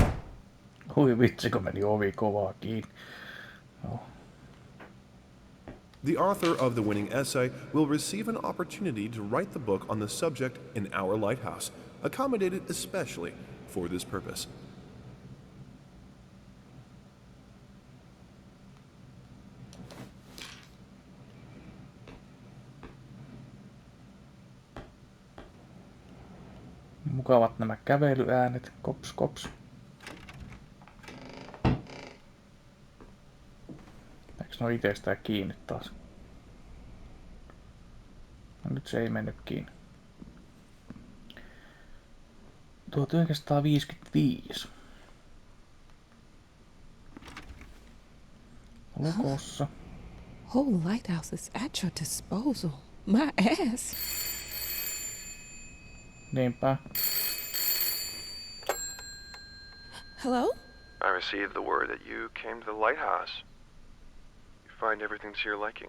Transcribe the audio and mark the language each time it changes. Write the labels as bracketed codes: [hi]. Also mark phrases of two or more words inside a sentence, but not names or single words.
[fi] Hui vitsi, kun meni ovi kovaa kiinni. No. [en] The author of the winning essay will receive an opportunity to write the book on the subject in our lighthouse, accommodated especially for this purpose. [fi] Mukavat nämä kävelyäänet. Kops, kops. Eikö ne ole itsestään kiinni taas? No nyt se ei mennyt kiinni. 1955. Lukossa. [en] Whole lighthouse is at your disposal. My ass. [fi] Niinpä. [en] Hello? I received the word that you came to the lighthouse. You find everything to your liking.